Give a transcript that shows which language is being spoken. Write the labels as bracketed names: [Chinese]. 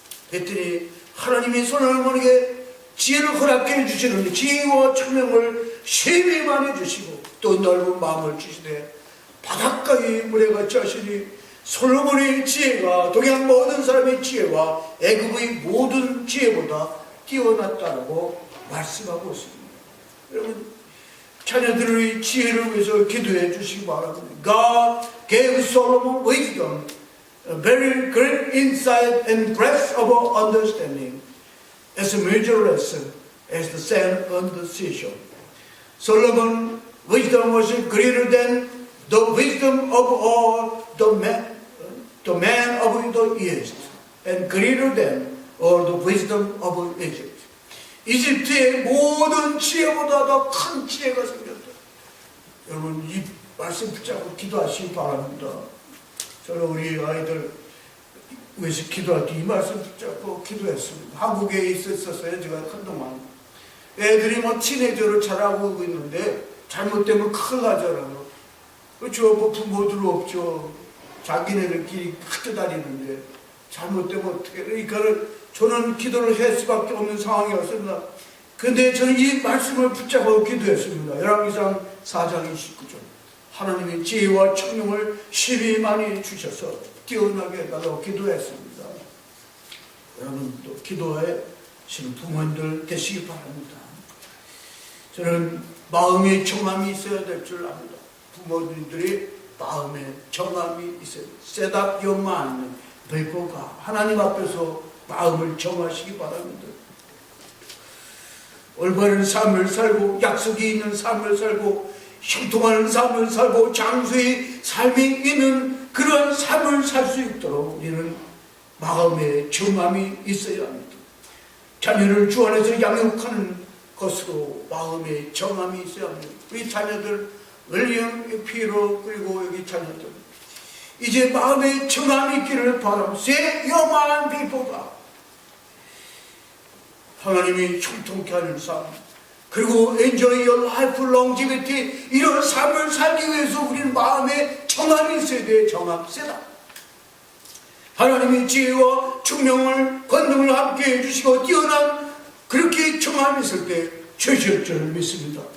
[Korean] 그랬더니 하나님이 솔로몬에게 지혜를 허락해 주시는데 지혜와 총명을 쉐비 많이 주시고 또 넓은 마음을 주시되 바닷가의 물에같이 하시니 솔로몬의 지혜가 동양 모든 사람의 지혜와 애굽의 모든 지혜보다 뛰어났다고 말씀하고 있습니다. 여러분 자녀들의 지혜를 위해서 기도해 주시기 바랍니다. [English] God gave Solomon wisdom, a very great insight and breadth of understanding, as measureless as the sand on the seashore. Solomon's wisdom was greater than the wisdom of all the man of the East, and greater than all the wisdom of Egypt. [Korean] 이집트의 모든 지혜보다 더 큰 지혜가 생겼다. 여러분 이 말씀 붙잡고 기도하시기 바랍니다. 저는 우리 아이들 위해서 기도할 때 이 말씀 붙잡고 기도했습니다. 한국에 있었어요. 제가 한동안. 애들이 뭐 티네이저로 자라고 있는데 잘못되면 큰일 나잖아요. 그렇죠. 뭐 부모들 없죠. 자기네들끼리 크게 다니는데 잘못되면 어떻게. 그러니까 저는 기도를 할 수밖에 없는 상황이었습니다. 근데 저는 이 말씀을 붙잡고 기도했습니다. 열왕기상 4장 29절. 하나님이 지혜와 청룡을 심히 많이 주셔서 뛰어나게 해달라고 기도했습니다. 여러분도 기도하시는 부모님들 되시기 바랍니다. 저는 마음의 정함이 있어야 될 줄 압니다. 부모님들이 마음에 정함이 있어요. [English] Set up your mind before God. [Korean] 하나님 앞에서 마음을 정하시기 바랍니다. 올바른 삶을 살고 약속이 있는 삶을 살고 형통하는 삶을 살고 장수의 삶이 있는 그런 삶을 살 수 있도록 우리는 마음의 정함이 있어야 합니다. 자녀를 주 안에서 양육하는 것으로 마음의 정함이 있어야 합니다. 우리 자녀들 윌리엄 피로 그리고 여기 자녀들 이제 마음의 정함이 있기를 바랍니다. [English] Set your mind before God. [Korean] 하나님이 형통케 하는 삶 그리고 [English] enjoy your life longevity [Korean] 이런 삶을 살기 위해서 우리는 마음에 정함이 있어야 돼요. 정함 세다. 하나님이 지혜와 총명을 권능을 함께 해주시고 뛰어난 그렇게 정함이 있을 때 죄지을 줄 믿습니다.